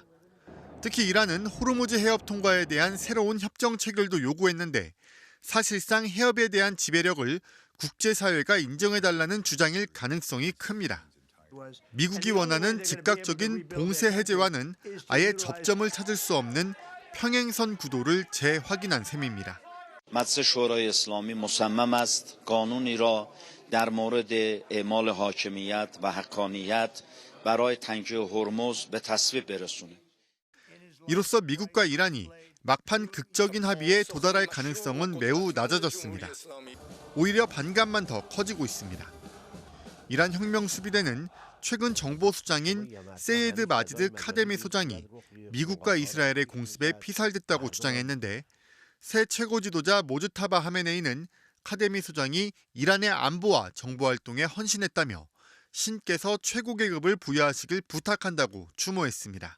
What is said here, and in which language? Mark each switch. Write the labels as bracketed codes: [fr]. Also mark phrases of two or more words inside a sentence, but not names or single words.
[ko] 특히 이란은 호르무즈 해협 통과에 대한 새로운 협정 체결도 요구했는데 사실상 해협에 대한 지배력을 국제사회가 인정해달라는 주장일 가능성이 큽니다. 미국이 원하는 즉각적인 봉쇄 해제와는 아예 접점을 찾을 수 없는 평행선 구도를 재확인한 셈입니다. [fa] مجلس شورای اسلامی مصمم است قانونی را در مورد اعمال حاکمیت و حقانیت برای تنگه هرمز به تصویب برساند. [ko] 이로써 미국과 이란이 막판 극적인 합의에 도달할 가능성은 매우 낮아졌습니다. 오히려 반감만 더 커지고 있습니다. 이란 혁명수비대는 최근 정보수장인 세이드 마지드 카데미 소장이 미국과 이스라엘의 공습에 피살됐다고 주장했는데 새 최고 지도자 모즈타바 하메네이는 카데미 소장이 이란의 안보와 정보활동에 헌신했다며 신께서 최고 계급을 부여하시길 부탁한다고 추모했습니다.